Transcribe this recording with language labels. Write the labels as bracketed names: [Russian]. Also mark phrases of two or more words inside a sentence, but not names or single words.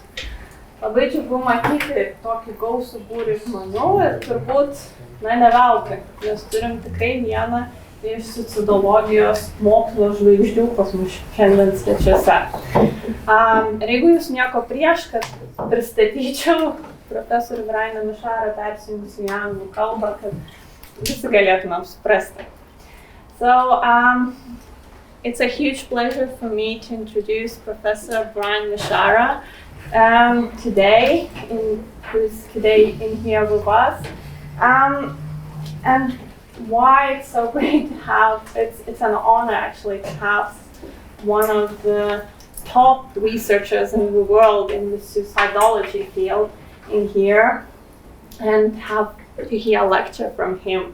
[Lithuanian] Labai džiugu matyti tokį gausų būrį žmonių ir turbūt, ne veltui, nes turim tikrai vieną iš suicidologijos mokslo žvaigždžių pas mus šiandien svečiuose. Ir jeigu jūs nieko prieš, kad pristatyčiau profesorių Mishara persijungusi į anglų kalbą, kad visi galėtumėm suprasti. [English] So, it's a huge pleasure for me to introduce Professor Mishara today, who's today in here with us. And why it's so great to have, it's an honor actually to have one of the top researchers in the world in the suicidology field in here and have to hear a lecture from him.